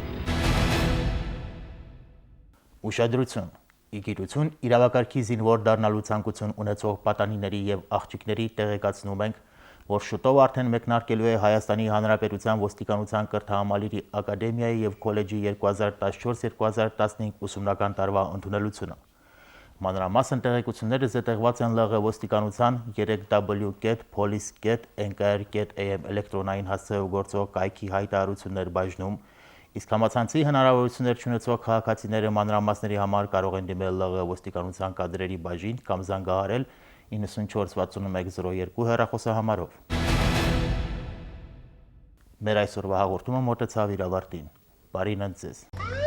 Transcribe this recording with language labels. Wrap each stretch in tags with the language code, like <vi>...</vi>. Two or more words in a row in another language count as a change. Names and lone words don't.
<hy>Ուշադրություն, իգիրություն իրավակարգի զինվոր դառնալու ցանկություն ունեցող պատանիների եւ աղջիկների տեղեկացնում ենք, որ շուտով արդեն մեկնարկելու է Հայաստանի Հանրապետության ոստիկանության կրթահամալիրի ակադեմիայի եւ քոլեջի 2014-2015 ուսումնական տարվա ընդունելությունը։ Մանրամասն տեղեկությունները զետեղված են ԼՂ ոստիկանության 3w.police.nkr.am էլեկտրոնային հասցեով գործող կայքի հայտարարություններ բաժնում, իսկ համացանցի հնարավորություններ չունեցող քաղաքացիները մանրամասների համար կարող են դիմել ԼՂ ոստիկանության կադրերի բաժին կամ զանգահարել 946102 հեռախոսահամարով։ Մեր այսօրվա հաղորդումը մոտեցավ իր ավարտին։ Բարի նենց ձեզ։</hy>